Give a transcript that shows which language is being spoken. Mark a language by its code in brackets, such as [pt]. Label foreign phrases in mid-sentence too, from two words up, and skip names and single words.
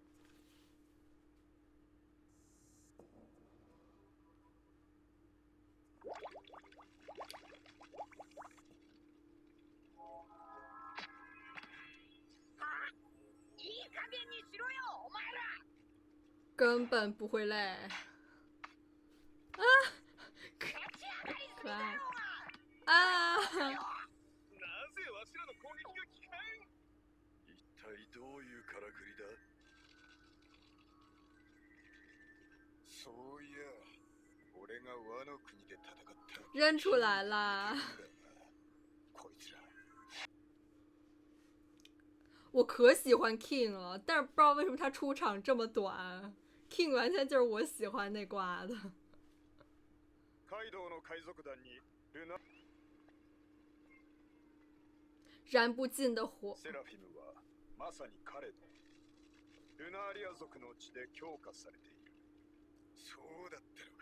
[ja] いい加減にしろよ、お前ら！ [zh] 根本不会累。啊，可爱啊！ [ja] なぜわしらの攻撃が効かん？一体どういうからくりだ？そういや、俺がワノ国で戦った。 [zh] 认出来了。 [ja] こいつら。 [zh] 我可喜欢 King 了，但是不知道为什么他出场这么短。King 完全就是我喜欢那挂的。 [ja] カイドウの海賊団にルナ。 [zh] 燃不尽的火。 [ja] セラフィムはまさに彼のルナーリア族の地で強化されている。そうだったのか。